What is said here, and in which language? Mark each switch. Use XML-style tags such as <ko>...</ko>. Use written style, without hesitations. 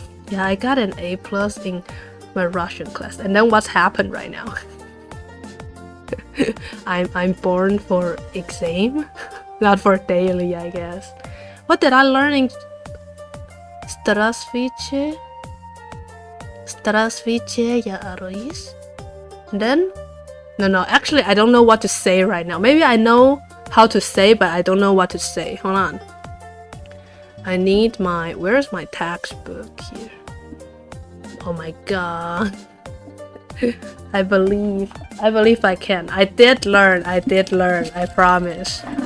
<en>Yeah, I got an A+ in my Russian class. And then what's happened right now? I'm born for exam, not for daily, I guess. What did I learn in</en> <ru>Здравствуйте? Здравствуйте, я Alois.</ru> <en>And then, no, actually I don't know what to say right now. Maybe I know how to say, but I don't know what to say. Hold on. I need where's my textbook here? Oh my god. I believe I can. I did learn, I promise.</en>